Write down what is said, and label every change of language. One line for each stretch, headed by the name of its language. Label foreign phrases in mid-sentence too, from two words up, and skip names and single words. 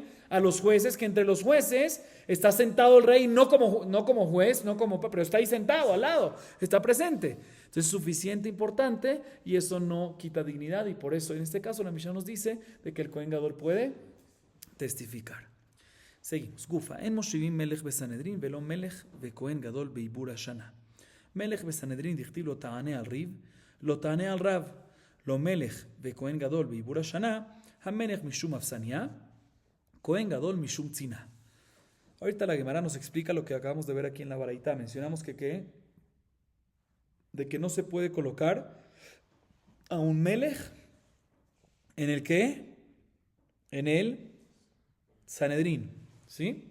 Spanish: A los jueces, que entre los jueces está sentado el rey, no como juez, pero está ahí sentado al lado, está presente. Entonces es suficiente, importante, y eso no quita dignidad, y por eso en este caso la Mishnah nos dice de que el
Hebrew: Cohen Gadol
Spanish: puede testificar. Seguimos. Gufa.
Hebrew: אין מושיבים מלך בסנהדרין, ולא מלך וכהן גדול בעיבור שנה. מלך בסנהדרין דכתיב לא תענה על ריב, לא תענה על רב. לא מלך וכהן גדול בעיבור שנה, המלך משום אפסניא, כהן גדול משום צינה.
Spanish: Ahorita la Gemara nos explica lo que acabamos de ver aquí en la Baraita. Mencionamos de que no se puede colocar a un melech en el que, en el Sanedrín, ¿sí?